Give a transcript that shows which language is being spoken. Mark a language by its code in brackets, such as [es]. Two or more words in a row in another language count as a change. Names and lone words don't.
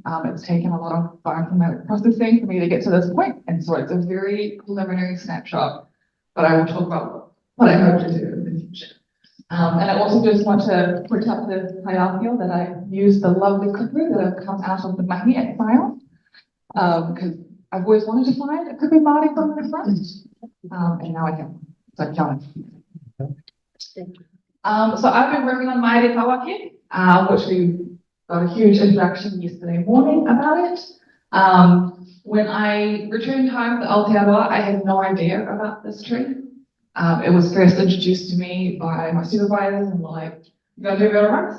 [en] It's taken a lot of bioinformatic processing for me to get to this point, and so it's a very preliminary snapshot, but I will talk about what I hope to do in the future. And I also just want to put up the hierarchy that I used the lovely kupu that have come out of the mahi at Sion, because I've always wanted to find a [mi] kupu Māori [en] from the front, and now I can. [mi] So kia ora. [en] So I've been working on Myrtle Tawake, which we got a huge introduction yesterday morning about it. When I returned home to Aotearoa, I had no idea about this tree. It was first introduced to me by my supervisors and like, you're going to do a bit of rust.